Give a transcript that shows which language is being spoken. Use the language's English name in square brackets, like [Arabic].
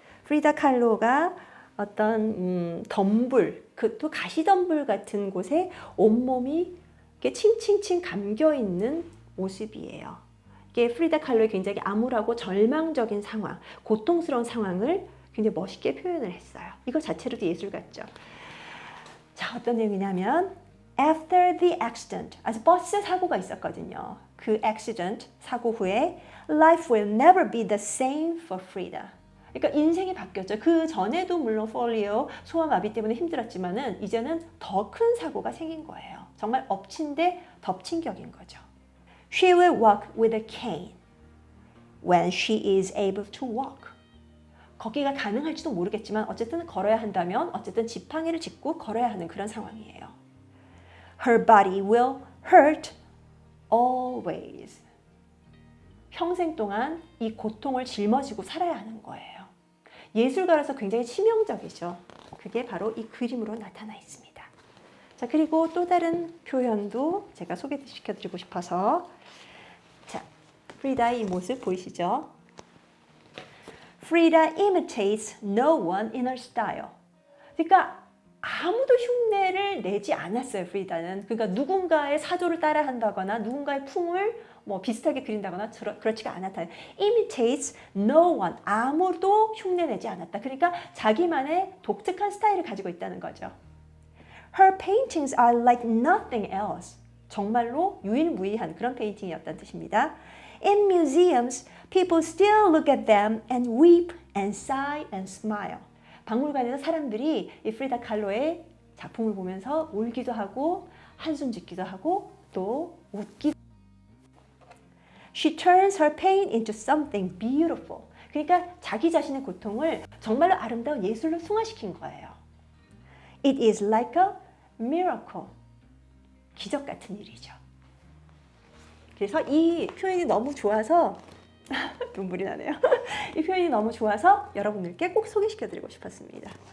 [Korean] 프리다 칼로가 어떤 덤불, 또 가시덤불 같은 곳에 온몸이 이렇게 칭칭칭 감겨있는 모습이에요. 이게 프리다 칼로의 굉장히 암울하고 절망적인 상황, 고통스러운 상황을 굉장히 멋있게 표현을 했어요. 이거 자체로도 예술 같죠? 자, 어떤 내용이냐면 [English] After the accident, [Korean] 아주 버스 사고가 있었거든요. [English] 그 accident, [Korean] 사고 후에 [English] Life will never be the same for Frida. [Korean] 그러니까 인생이 바뀌었죠. 그 전에도 물론 폴리오, 소아마비 때문에 힘들었지만은 이제는 더 큰 사고가 생긴 거예요. 정말 엎친 데 덮친 격인 거죠. [English] She will walk with a cane when she is able to walk. [Korean] 걷기가 가능할지도 모르겠지만 어쨌든 걸어야 한다면 어쨌든 지팡이를 짚고 걸어야 하는 그런 상황이에요. [English] Her body will hurt always. [Korean] 평생 동안 이 고통을 짊어지고 살아야 하는 거예요. 예술가라서 굉장히 치명적이죠. 그게 바로 이 그림으로 나타나 있습니다. 자, 그리고 또 다른 표현도 제가 소개시켜드리고 싶어서, 자, 프리다의 이 모습 보이시죠? [English] Frida imitates no one in her style. [Korean] 그러니까 아무도 흉내를 내지 않았어요, 프리다는. 그러니까 누군가의 사조를 따라한다거나 누군가의 풍을 비슷하게 그린다거나 그렇지가 않았다. [English] Imitates no one. [Korean] 아무도 흉내내지 않았다. 그러니까 자기만의 독특한 스타일을 가지고 있다는 거죠. [English] Her paintings are like nothing else. [Korean] 정말로 유일무이한 그런 페인팅이었다는 뜻입니다. [English] In museums, people still look at them and weep and sigh and smile. [Korean] 박물관에서 사람들이 이 프리다 칼로의 작품을 보면서 울기도 하고 한숨 짓기도 하고 또 웃기도. [English] She turns her pain into something beautiful. [Korean] 그러니까 자기 자신의 고통을 정말로 아름다운 예술로 승화시킨 거예요. [English] It is like a miracle. [Korean] 기적 같은 일이죠. 그래서 이 표현이 너무 좋아서 눈물이 나네요. 이 표현이 너무 좋아서 여러분들께 꼭 소개시켜드리고 싶었습니다.